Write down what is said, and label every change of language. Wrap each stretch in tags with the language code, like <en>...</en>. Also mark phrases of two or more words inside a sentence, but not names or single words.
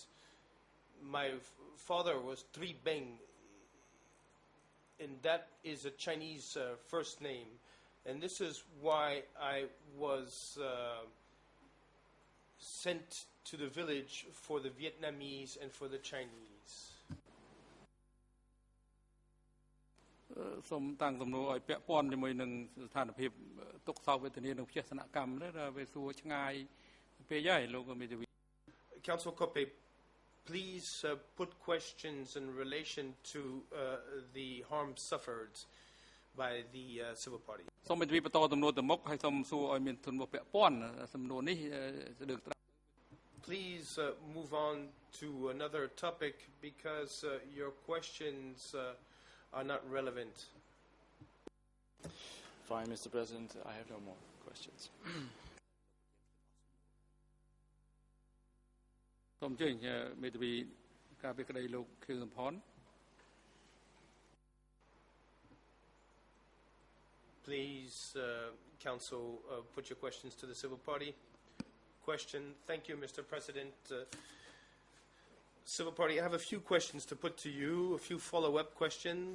<en>My father was Tri Beng, and that is a Chinese first name. And this is why I was sent to the village for the Vietnamese and for the Chinese.</en> <km>សូមតាំងសំណួរឲ្យពាក់ព័ន្ធជាមួយនឹងស្ថានភាពទុក្ខសោកវេទនានិងផ្ទះសនកម្មនេះវាសួរឆ្ងាយពេកហើយលោកមេធាវី</km> <en>Council Koppe, please put questions in relation to the harm suffered by the civil party.</en> <km>សូមមេធាវីបន្តសំណួរទៅមុខហើយសូមសួរឲ្យមានទំនួលពាក់ព័ន្ធសំណួរនេះលើក</km> <en>Please move on to another topic because your questions are not relevant. Fine, Mr. President, I have no more questions.</en> <km>សូមអញ្ជើញមេធាវីការពីក្តីលោកខៀវសំផន</km> <en>Please, Council, put your questions to the civil party. Question. Thank you, Mr. President. Civil party, I have a few questions to put to you, a few follow-up questions.</en>